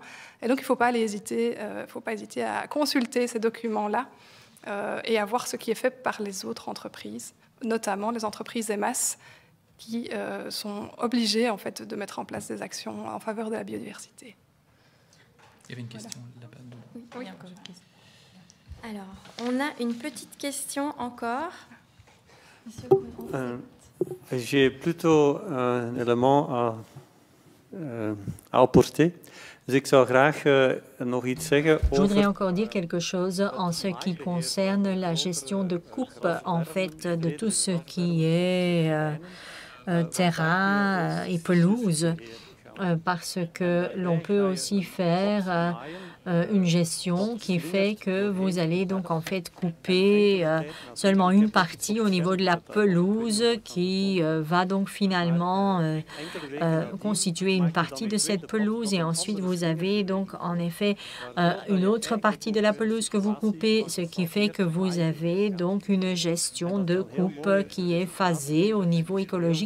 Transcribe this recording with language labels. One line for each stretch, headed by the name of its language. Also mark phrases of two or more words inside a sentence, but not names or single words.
French: Et donc, il ne faut pas hésiter à consulter ces documents-là et à voir ce qui est fait par les autres entreprises, notamment les entreprises EMAS, qui sont obligées en fait, de mettre en place des actions en faveur de la biodiversité. Il y avait une question là-bas. Oui, encore une question. Alors, on a une petite question encore. J'ai plutôt un élément à apporter.
Dutch: Dus ik zou graag nog iets zeggen over...
French: Je voudrais encore dire quelque chose en ce qui concerne la gestion de coupe, en fait, de tout ce qui est terrain et pelouse, parce que l'on peut aussi faire une gestion qui fait que vous allez donc en fait couper seulement une partie au niveau de la pelouse qui va donc finalement constituer une partie de cette pelouse et ensuite vous avez donc en effet une autre partie de la pelouse que vous coupez, ce qui fait que vous avez donc une gestion de coupe qui est phasée au niveau écologique.